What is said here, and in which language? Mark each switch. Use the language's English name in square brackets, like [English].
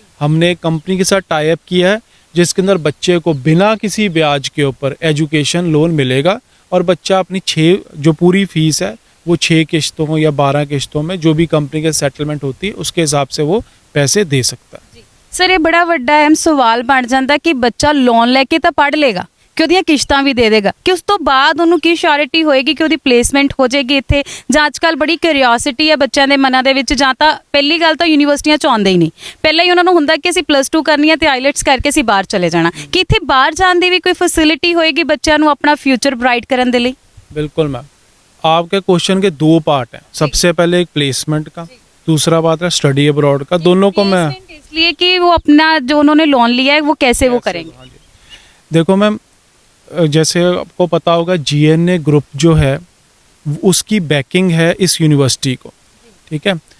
[Hindi] हमने एक कंपनी के साथ टाई अप किया है जिसके अंदर बच्चे को बिना किसी ब्याज के ऊपर एजुकेशन लोन मिलेगा और बच्चा अपनी 6 जो पूरी फीस है वो 6 किश्तों या 12 किश्तों में जो भी कंपनी के सेटलमेंट होती है उसके हिसाब से वो पैसे दे सकता है। सर ये बड़ा [Punjabi] ਵੱਡਾ ਅਹਿਮ ਸਵਾਲ ਬਣ ਜਾਂਦਾ ਕਿ ਬੱਚਾ ਲੋਨ ਲੈ ਕੇ ਤਾਂ ਪੜ੍ਹ ਲੇਗਾ ਕਿ ਉਹਦੀਆਂ ਕਿਸ਼ਤਾਂ ਵੀ ਦੇ ਦੇਗਾ, ਕਿ ਉਸ ਤੋਂ ਬਾਅਦ ਉਹਨੂੰ ਕੀ ਸ਼ੋਰਿਟੀ ਹੋਏਗੀ ਕਿ ਉਹਦੀ ਪਲੇਸਮੈਂਟ ਹੋ ਜਾਏਗੀ ਇੱਥੇ, ਜਾਂ ਅੱਜ ਕੱਲ੍ਹ ਬੜੀ ਕਿਉਰਿਓਸਿਟੀ ਹੈ ਬੱਚਿਆਂ ਦੇ ਮਨਾਂ ਦੇ ਵਿੱਚ, ਜਾਂ ਤਾਂ ਪਹਿਲੀ ਗੱਲ ਤਾਂ ਯੂਨੀਵਰਸਿਟੀਆਂ 'ਚ ਆਉਂਦੇ ਹੀ ਨਹੀਂ, ਪਹਿਲਾਂ ਹੀ ਉਹਨਾਂ ਨੂੰ ਹੁੰਦਾ ਕਿ ਅਸੀਂ +2 ਕਰਨੀ ਹੈ ਤੇ ਆਈਲੈਟਸ ਕਰਕੇ ਅਸੀਂ ਬਾਹਰ ਚਲੇ ਜਾਣਾ, ਕਿ ਇੱਥੇ ਬਾਹਰ ਜਾਣ ਦੀ ਵੀ ਕੋਈ ਫੈਸਿਲਿਟੀ ਹੋਏਗੀ ਬੱਚਿਆਂ ਨੂੰ ਆਪਣਾ ਫਿਊਚਰ ਬ੍ਰਾਈਟ ਕਰਨ ਦੇ ਲਈ? [Hindi] बिल्कुल मैम, आपके क्वेश्चन के 2 पार्ट हैं। सबसे पहले एक प्लेसमेंट का, दूसरा बात है स्टडी अब्रॉड का। दोनों को मैं इसलिए कि वो अपना जो उन्होंने लोन लिया है वो कैसे वो करेंगे? हाँ जी। देखो मैम, जैसे आपको पता होगा जीएनए ग्रुप जो है उसकी बैकिंग है इस यूनिवर्सिटी को, ठीक है।